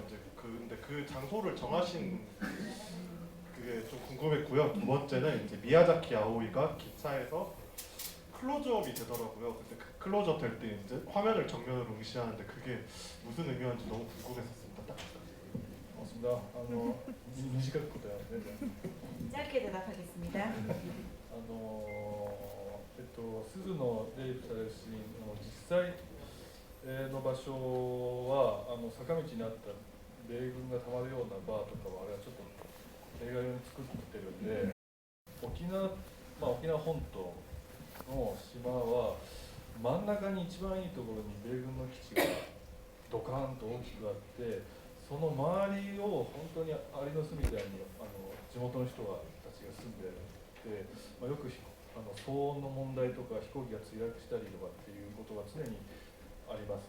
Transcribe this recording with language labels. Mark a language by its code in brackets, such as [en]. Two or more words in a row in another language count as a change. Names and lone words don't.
[ko] 이제 근데 그 장소를 정하신 그게 좀 궁금했고요. 두 번째는 이제 미야자키 아오이가 기차에서 클로즈업이 되더라고요. 근데 그 클로즈업 될 때 이제 화면을 정면으로 응시하는데 그게 무슨 의미였는지 너무 궁금했었습니다. 딱. 고맙습니다. [ja] 短く答えますね。 [ko] 짧게 대답하겠습니다. [ja] 鈴のレイプされるシーンの実際の場所は坂道にあった米軍がたまるようなバーとかはあれはちょっと映画用に作ってるんで、沖縄本島の島は真ん中に一番いいところに米軍の基地がドカーンと大きくあって、その周りを本当にアリの巣みたいに地元の人たちが住んでて、よく騒音の問題とか飛行機が墜落したりとかっていうことが常にあります。